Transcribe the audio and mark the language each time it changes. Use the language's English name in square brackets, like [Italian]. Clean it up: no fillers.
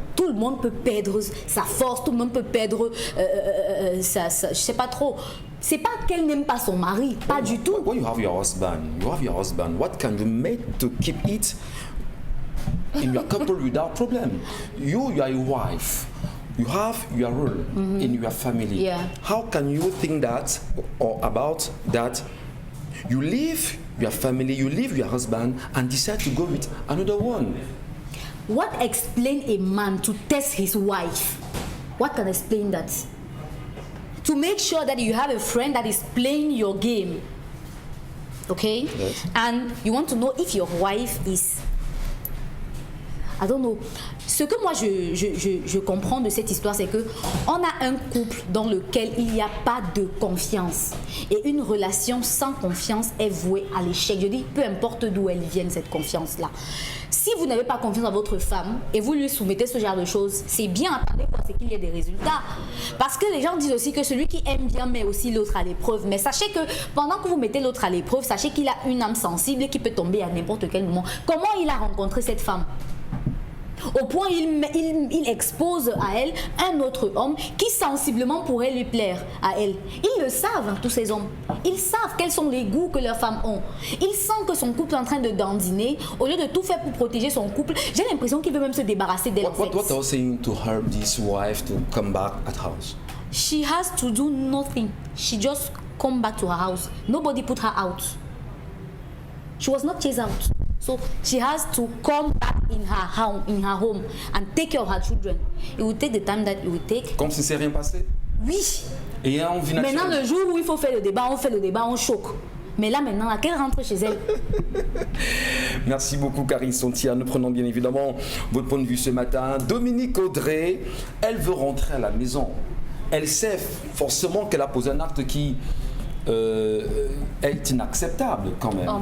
[French] Tout le monde peut perdre sa force, tout le monde peut perdre je sais pas trop. C'est pas qu'elle n'aime pas son mari, pas du tout. [English] When you have your husband, what can you make to keep it in your couple without problem? You are a wife. You have your role in your family. Yeah. How can you think that or about that? You leave your family, you leave your husband and decide to go with another one. What explains a man to test his wife? What can explain that? To make sure that you have a friend that is playing your game. Okay? Yes. And you want to know if your wife is, I don't know. [French] Ce que moi je comprends de cette histoire, c'est que on a un couple dans lequel il n'y a pas de confiance. Et une relation sans confiance est vouée à l'échec. Je dis, peu importe d'où elle vienne, cette confiance-là. Si vous n'avez pas confiance dans votre femme et vous lui soumettez ce genre de choses, c'est bien, attendez pour qu'il y ait des résultats. Parce que les gens disent aussi que celui qui aime bien met aussi l'autre à l'épreuve. Mais sachez que pendant que vous mettez l'autre à l'épreuve, sachez qu'il a une âme sensible qui peut tomber à n'importe quel moment. Comment il a rencontré cette femme? Au point il expose à elle un autre homme qui sensiblement pourrait lui plaire à elle. Ils le savent, tous ces hommes. Ils savent quels sont les goûts que leurs femmes ont. Ils sentent que son couple est en train de dandiner. Au lieu de tout faire pour protéger son couple, j'ai l'impression qu'il veut même se débarrasser d'elle. [English] What I was saying to her, this wife, to come back at house? She has to do nothing. She just come back to her house. Nobody put her out. She was not chased out. So she has to come back in her home and take care of her children. It will take the time that it will take. [French] Comme si c'est rien passé? Oui. Et on vit naturel. Maintenant, le jour où il faut faire le débat, on fait le débat, on choque. Mais là, maintenant, qu'elle rentre chez elle. Merci beaucoup, Karine Sontia. Nous prenons bien évidemment votre point de vue ce matin. Dominique Audrey, elle veut rentrer à la maison. Elle sait forcément qu'elle a posé un acte qui est inacceptable quand même.